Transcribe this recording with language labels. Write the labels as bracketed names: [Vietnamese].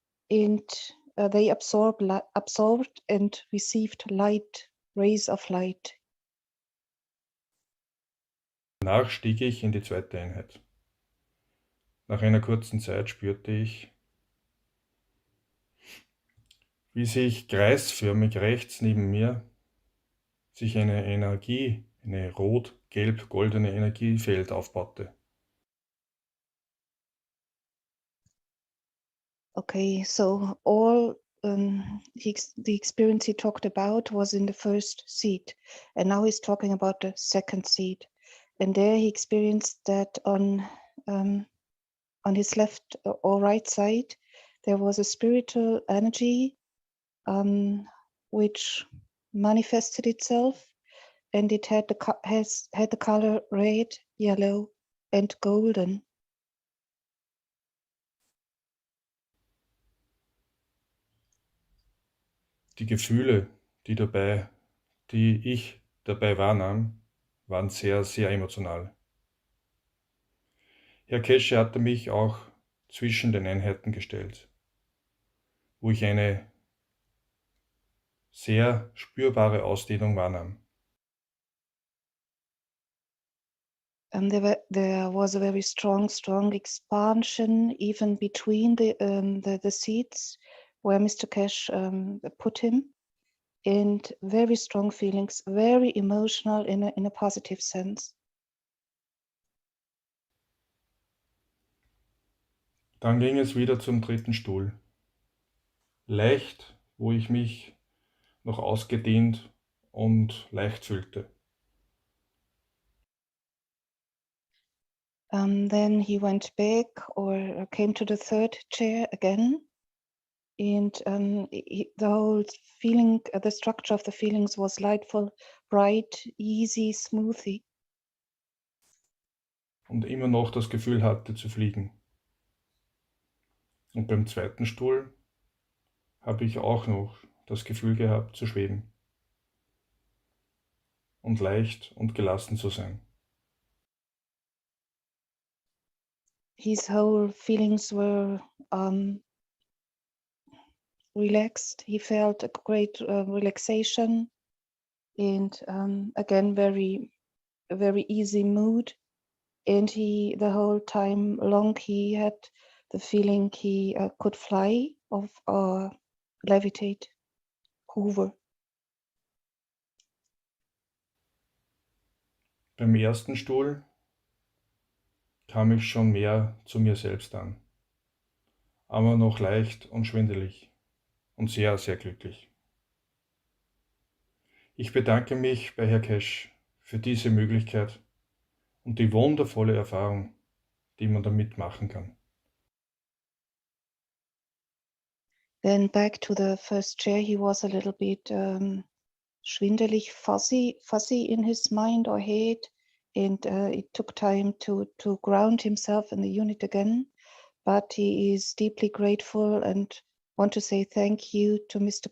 [English] And they absorbed and received light, rays of light. [German] Danach stieg ich in die zweite Einheit. Nach einer kurzen Zeit spürte ich, wie sich kreisförmig rechts neben mir sich eine Energie, eine rot-gelb-goldene Energiefeld aufbaute. [English] Okay, so all the experience he talked about was in the first seat, and now he's talking about the second seat. And there he experienced that on his left or right side, there was a spiritual energy which manifested itself, and it had had the color red, yellow, and golden. [German] Die Gefühle, die ich dabei wahrnahm, waren sehr, sehr emotional. Herr Keshe hatte mich auch zwischen den Einheiten gestellt, wo ich eine sehr spürbare Ausdehnung wahrnahm. [English] There was a very strong expansion even between the seats where Mr. Cash put him, and very strong feelings, very emotional in a positive sense. [German] Dann ging es wieder zum dritten Stuhl. Leicht, wo ich mich noch ausgedehnt und leicht fühlte. [English] Then he went back or came to the third chair again, and the whole feeling, the structure of the feelings was lightful, bright, easy, smoothie. [German] Und immer noch das Gefühl hatte zu fliegen. Und beim zweiten Stuhl habe ich auch noch das Gefühl gehabt zu schweben und leicht und gelassen zu sein. [English] His whole feelings were relaxed. He felt a great relaxation, and again a very easy mood. And the whole time long he had the feeling he could fly or levitate, hover. [German] Beim ersten Stuhl kam ich schon mehr zu mir selbst an, aber noch leicht und schwindelig und sehr, sehr glücklich. Ich bedanke mich bei Herr Cash für diese Möglichkeit und die wundervolle Erfahrung, die man damit machen kann. [English] Then back to the first chair, he was a little bit [German] schwindelig, [English] fuzzy in his mind or head, and it took time to ground himself in the unit again. But he is deeply grateful and want to say thank you to Mr.